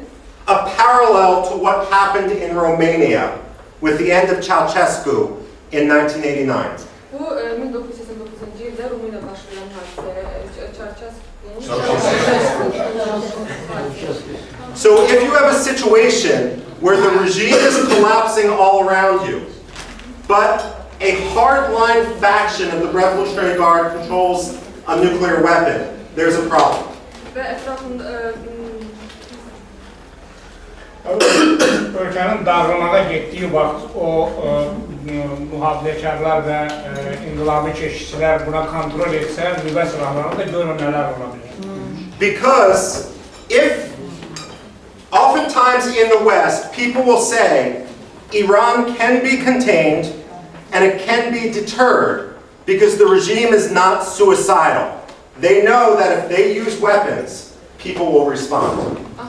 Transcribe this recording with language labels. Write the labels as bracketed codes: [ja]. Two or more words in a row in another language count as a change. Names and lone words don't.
[en] A parallel to what happened in Romania with the end of Ceausescu in 1989. [az] Bu 1989-cu ildə Ruminə başlayan [en] So if you have a situation where the regime is collapsing all around you, but a hardline faction of the Revolutionary Guard controls a nuclear weapon, there's a problem. [az] Və ətrafında Ölkənin dağılmağa getdiyi vaxt o mühafizəkarlar və inqilabi keşikçilər buna kontrol etsə, nüvə silahlarını da görün nələr ola bilər. [en] Because if oftentimes in the West people will say Iran can be contained and it can be deterred because the regime is not suicidal. They know that if they use weapons, people will respond.